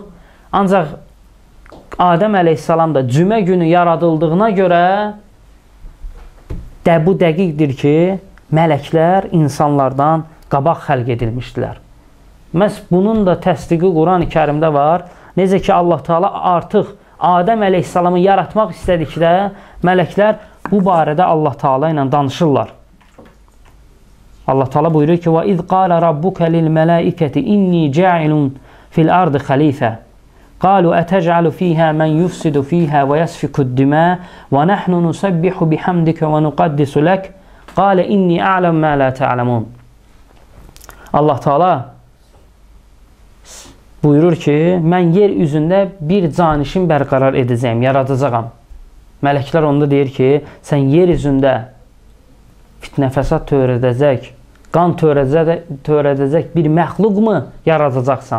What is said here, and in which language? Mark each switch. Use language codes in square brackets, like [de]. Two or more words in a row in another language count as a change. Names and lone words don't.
[az] Ancaq Adəm əleyhissalam da cümə günü yaradıldığına görə bu dəqiqdir ki, mələklər insanlardan qabaq xəlq edilmişdilər. Məhz bunun da təsdiqi Quran-ı Kərimdə var. Necə ki, Allah Taala artıq Adəm əleyhissalamı yaratmaq istədikdə mələklər bu barədə Allah Taala ilə danışırlar. Allah Taala buyurur ki: [ar] "وإذ قال ربك للملائكة إني جاعل في الأرض خليفة. قالوا أتجعل فيها من يفسد فيها ويسفك الدماء ونحن نسبح بحمدك ونقدس لك. قال إني أعلم ما لا تعلمون." [az] Allah Taala buyurur ki, mən yer üzündə bir canişin bərqərar edəcəyim, yaradacağam. Mələklər onda deyir ki, sən yer üzündə fitnə fəsad törədəcək, qan törədəcək bir məxluqmu yaradacaqsan?